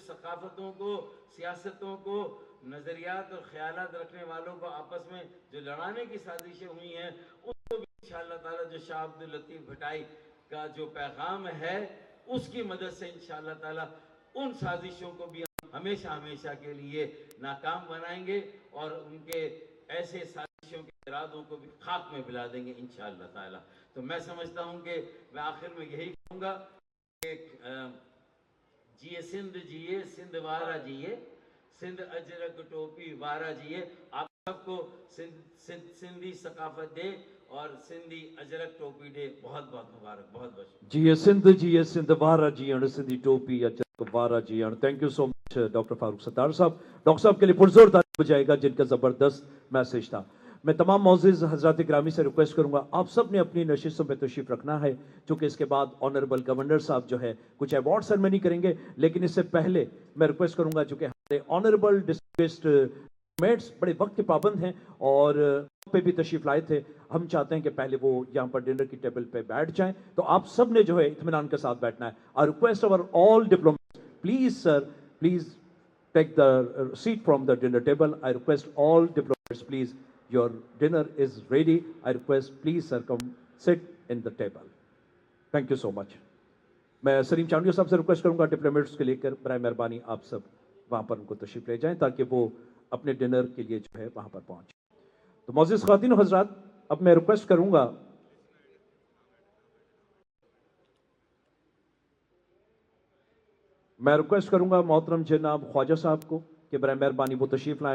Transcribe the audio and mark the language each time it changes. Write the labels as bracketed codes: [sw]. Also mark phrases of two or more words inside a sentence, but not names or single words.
[ur] ثقافتوں کو، سیاستوں کو، نظریات اور خیالات رکھنے والوں کو آپس میں جو لڑانے کی سازشیں ہوئی ہیں، اس کو بھی [ar] إن شاء الله تعالى [ur] جو شاہ عبداللطیف بھٹائی کا جو پیغام ہے اس کی مدد سے [ar] إن شاء الله تعالى [ur] ان سازشوں کو بھی ہمیشہ ہمیشہ کے لیے ناکام بنائیں گے اور ان کے ایسے سازشوں کے ارادوں کو بھی خاک میں ملا دیں گے [ar] إن شاء الله تعالى. [ur] تو میں سمجھتا ہوں کہ میں آخر میں یہی کہوں گا کہ [sd] जिए सिंध वारा जिए, [ur] सिंध अजरक टोपी वारा जिए। آپ سب کو سندھی ثقافت ڈے اور سندھی اجرک ٹوپی ڈے بہت بہت مبارک، بہت بہت मुबारक, बहुत बहुत [sd] जिए सिंध वारा जियण, सिंधी टोपी अजरक वारा जियण। [en] Thank you so much Doctor Farooq Sattar Sahab. [ur] ڈاکٹر صاحب کے لیے پرزور تعریف بجائے گا جن کا زبردست میسج تھا. میں تمام موجود حضرات گرامی سے ریکویسٹ کروں گا آپ سب نے اپنی نشستوں میں تشریف رکھنا ہے، کیونکہ اس کے بعد [en] Honourable Governor [ur] صاحب جو ہے کچھ [en] award ceremony [ur] करेंगे। لیکن اس سے پہلے میں ریکویسٹ کروں گا، چونکہ ہمارے [en] Honourable district mates [ur] بڑے وقت کے پابند ہیں اور پے بھی تشریف لائے تھے، ہم چاہتے ہیں کہ پہلے وہ یہاں پر ڈنر کی ٹیبل پے بیٹھ جائیں. تو آپ سب نے جو ہے اطمینان کے ساتھ بیٹھنا ہے. [en] I request our all diplomats, please sir, please take the seat from the dinner table. I request all diplomats, प्लीज, your dinner is ready. I request please sir come sit in the table. Thank you so much. [ur] میں سلیم چانڈیا صاحب سے ریکویسٹ کروں گا ڈپلومیٹس کے لے کر برائے مہربانی آپ سب وہاں پر ان کو تشریف لے جائیں تاکہ وہ اپنے ڈنر کے لیے جو ہے وہاں پر پہنچیں. تو موجود خواتین اور حضرات، اب میں ریکویسٹ کروں گا محترم جناب خواجہ صاحب کو کہ برائے مہربانی وہ تشریف لائیں.